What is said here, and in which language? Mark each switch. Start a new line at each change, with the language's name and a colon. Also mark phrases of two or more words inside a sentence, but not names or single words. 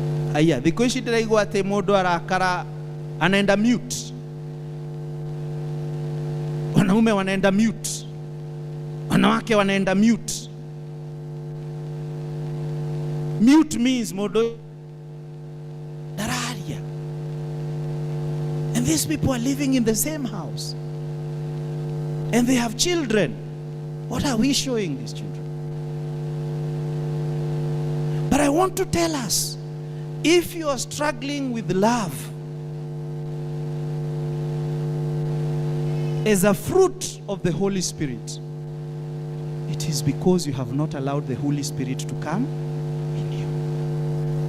Kikuyu: Aya, thiko ici ndiraigua ati mundu arakara
Swahili: anaenda mute. Wanaume wanaenda mute, wanawake wanaenda mute.
English: Mute means
Kikuyu: mundu dararia.
English: And these people are living in the same house. And they have children. What are we showing these children? But I want to tell us, if you are struggling with love as a fruit of the Holy Spirit, it is because you have not allowed the Holy Spirit to come in you.